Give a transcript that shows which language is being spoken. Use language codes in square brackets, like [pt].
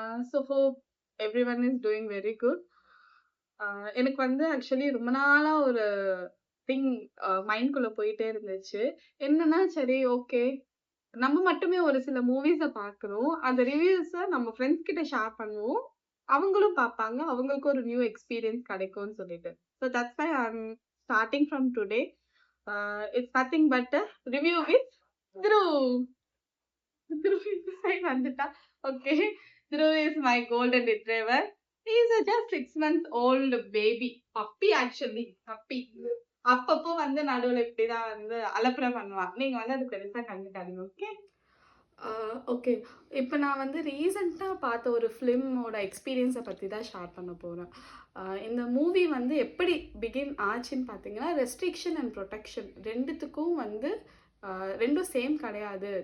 [en] So hope everyone is doing very good. [ta] எனக்கு வந்து actually ரொம்ப நாளா ஒரு திங் மைண்ட்குள்ள போயிட்டே இருந்துச்சு. என்னன்னா, சரி ஓகே. நம்ம மட்டுமே ஒரு சில மூவிஸ பார்க்குறோம். அந்த ரிவ்யூஸ நம்ம ஃப்ரெண்ட்ஸ் கிட்ட ஷேர் பண்ணுவோம். அவங்களும் பார்ப்பாங்க. அவங்களுக்கு ஒரு நியூ எக்ஸ்பீரியன்ஸ் கிடைக்கும்னு சொல்லிட்டு. [en] So that's why I'm starting from today. It's nothing but a review with Dhruv. [ta] Dhruv இந்த சைடு வந்துட்டா. [en] Okay. Dhruv is my golden retriever. He is a just 6 months old baby. Puppy actually. Puppy. [ta] அப்பப்போ வந்து நடுவுல இப்படிதான் வந்து அலப்பறை பண்ணுவான். நீங்க வந்து அது பெருசா கண்டுக்காதீங்க. ஓகே? ஓகே. இப்ப நான் வந்து ரீசென்ட்டா பார்த்த ஒரு ஃபிலிமோட எக்ஸ்பீரியன்ஸ பத்தி தான் ஷேர் பண்ண போறேன். இந்த மூவி வந்து எப்படி பிகின் ஆச்சுன்னு பார்த்தீங்கன்னா, ரெஸ்ட்ரிக்ஷன் அண்ட் புரொடெக்ஷன் 2த்துக்கும் வந்து 2ம் சேம் கிடையாது.